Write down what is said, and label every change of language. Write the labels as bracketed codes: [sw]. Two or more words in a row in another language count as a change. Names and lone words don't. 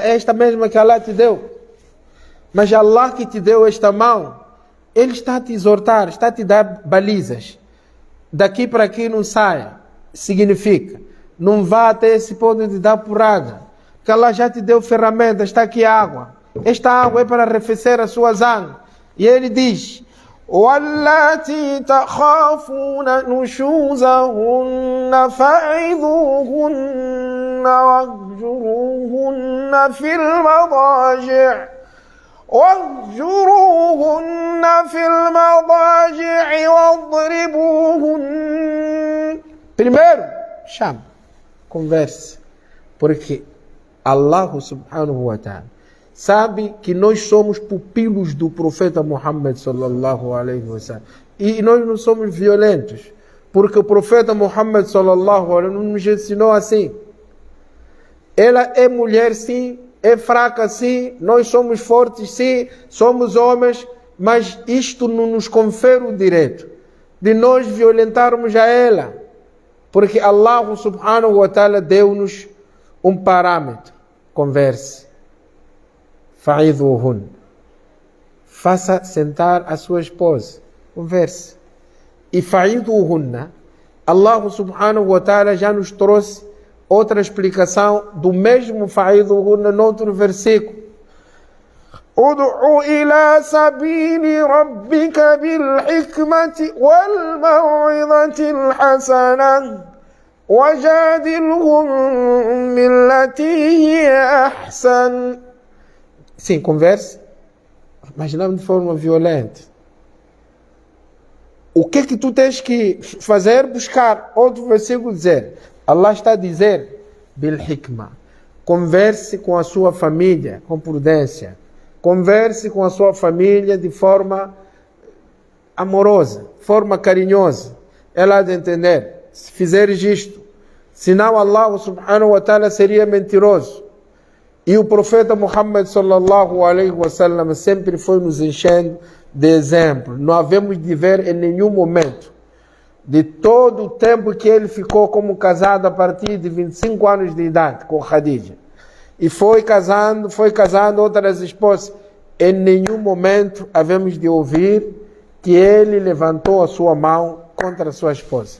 [pt] É esta mesma que Allah te deu. Mas Allah que te deu esta mão, Ele está a te exortar, está a te dar balizas. Daqui para aqui não saia. Significa, não vá até esse ponto de dar porrada. Porque Allah já te deu ferramentas, está aqui água. Esta água é para arrefecer as suas almas. E Ele diz: [ar] وَاللَّاتِي تَخَافُونَ نُشُوزَهُنَّ فَعِظُوهُنَّ وَاهْجُرُوهُنَّ فِي الْمَضَاجِعِ وَاضْرِبُوهُنَّ. [pt] Primeiro, chama, converse. Porque Allah [ar] سبحانه وتعالى, [pt] sabe que nós somos pupilos do profeta Muhammad [ar] صلى الله عليه وسلم. [pt] E nós não somos violentos, porque o profeta Muhammad [ar] صلى الله عليه وسلم [pt] nos ensinou assim. Ela é mulher sim, é fraca sim, nós somos fortes sim, somos homens, mas isto não nos confere o direito de nós violentarmos a ela, porque Allah [ar] سبحانه وتعالى [pt] deu-nos um parâmetro. Converse. Fa'idhuhun. Faça sentar a sua esposa. Converse. E fa'idhuhunna, Allah [ar] سبحانه وتعالى [pt] já nos trouxe outra explicação do mesmo fa'idhuhunna noutro versículo. [ar] ادع إلى سبيل ربك بالحكمة والموعظة الحسنة وجادلهم بالتي هي أحسن. [pt] Sim, converse, mas não de forma violenta. O que tu tens que fazer? Buscar outro versículo dizer. Allah está a dizer, [ar] بالحكمة. [pt] Converse com a sua família com prudência. Converse com a sua família de forma amorosa, forma carinhosa. Ela há de entender. Se fizeres isto, senão Allah [ar] سبحانه وتعالى [pt] seria mentiroso. E o profeta Muhammad [ar] صلى الله عليه وسلم [pt] sempre foi nos enchendo de exemplo. Não havemos de ver em nenhum momento, de todo o tempo que ele ficou como casado a partir de 25 anos de idade com Khadija. E foi casando outras esposas. Em nenhum momento havemos de ouvir que ele levantou a sua mão contra a sua esposa.